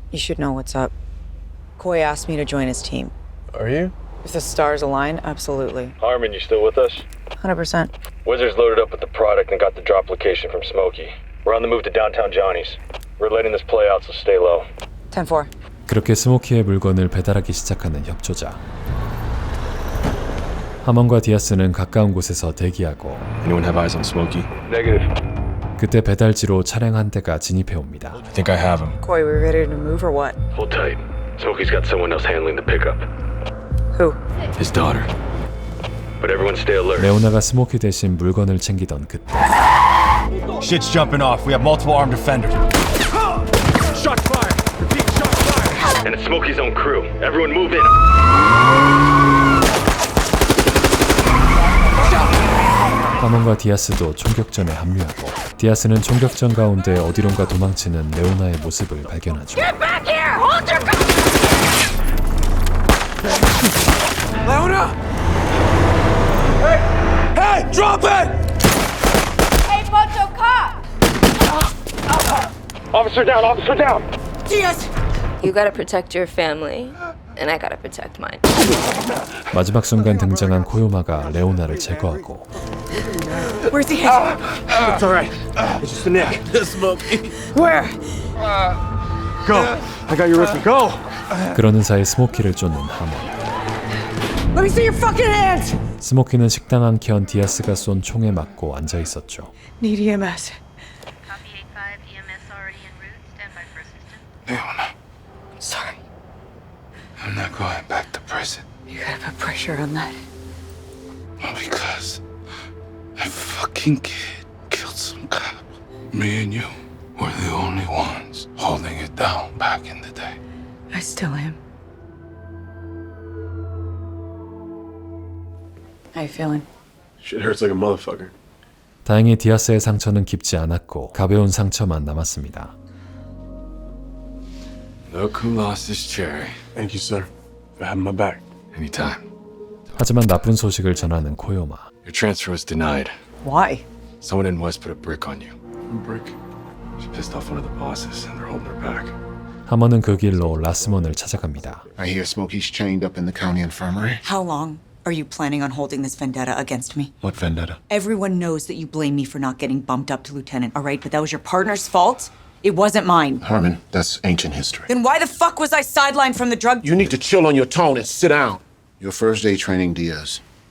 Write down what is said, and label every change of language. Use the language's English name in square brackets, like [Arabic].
[English] You should know what's up. Coy asked me to join his team. Are you? If the stars align, absolutely. Harmon, you still with us? 100%. Wizards loaded up with the product and got the drop location from Smokey. We're on the move to downtown Johnny's. We're letting this play out, so stay low. 10-4. [Korean] 그렇게 스모키의 물건을 배달하기 시작하는 협조자. 하먼과 디아스는 가까운 곳에서 대기하고 [English] Anyone have eyes on Smokey? Negative. [Korean] 그때 배달지로 차량 한 대가 진입해 옵니다. [English] I think I have him. Coy, we ready to move or what? Hold tight. Smokey's got someone else handling the pickup. Who? His daughter. But everyone stay alert. [Korean] 레오나가 스모키 대신 물건을 챙기던 그때 [English] Shit's jumping off. We have multiple armed defenders. Shots fired. Repeat, shots fired. And it's Smokey's own crew. Everyone move in. [Korean] 하먼과 디아스도 총격전에 합류하고 디아스는 총격전 가운데 어디론가 도망치는 레오나의 모습을 발견하죠. [English] Get back here! Hold your gun! Leona! Hey! Drop it! Hey, Bocho, cop! Officer down, officer down! Diaz! You gotta protect your family, and I gotta protect mine. [Korean] 마지막 순간 등장한 코요마가 레오나를 제거하고 [English] Where's he headed? It's alright. It's just a nick. Smokey. Where? Go. I got your wrist. Go. [Korean] 그러는 사이 스모키를 쫓는 하먼. [English] Let me see your fucking hands! [Korean] 스모키는 식당 안켠 디아스가 쏜 총에 맞고 앉아 있었죠. [English] Need EMS. Copy 8-5, EMS already en route. Stand by for assistance. Leona, Sorry. I'm not going back to prison. You gotta put pressure on that. Because that fucking kid killed some cop. Me and you were the only ones holding it down back in the day. I still am. How you feeling? Shit hurts like a motherfucker. [Korean] 다행히 디아스의 상처는 깊지 않았고 가벼운 상처만 남았습니다. [English] Look who lost his cherry. Thank you, sir, for having my back. Anytime. [Korean] 하지만 나쁜 소식을 전하는 코요마. [English] Your transfer was denied. Why? Someone in West put a brick on you. A brick. She pissed off one of the bosses, and they're holding her back. [Korean] 하먼은 그 길로 라스몬을 찾아갑니다. [English] I hear Smokey's chained up in the county infirmary. How long are you planning on holding this vendetta against me? What vendetta? Everyone knows that you blame me for not getting bumped up to lieutenant, all right? But that was your partner's fault? It wasn't mine. Herman, that's ancient history. Then why the fuck was I sidelined from the drug? You need to chill on your tone and sit down. Your first day training, Diaz.